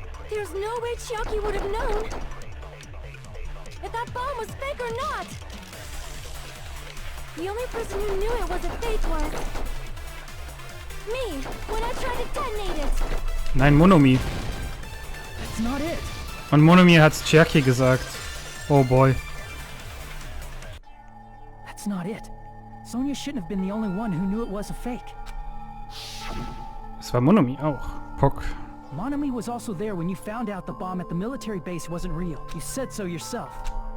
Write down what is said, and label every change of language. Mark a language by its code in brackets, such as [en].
[en] There's no way Chiaki would have known if that bomb was fake or not. The only person who knew it was a fake was me, when I tried to detonate it. [de] Nein, Monomi. [en] That's not it. [de] Und Monomi hat's Chiaki gesagt. [en] Oh boy. That's not it. Sonya shouldn't have been the only one who knew it was a fake. [de] Es war Monomi auch. Pock. [en] Monami was also there when you found out the bomb at the military base wasn't real. You said so yourself.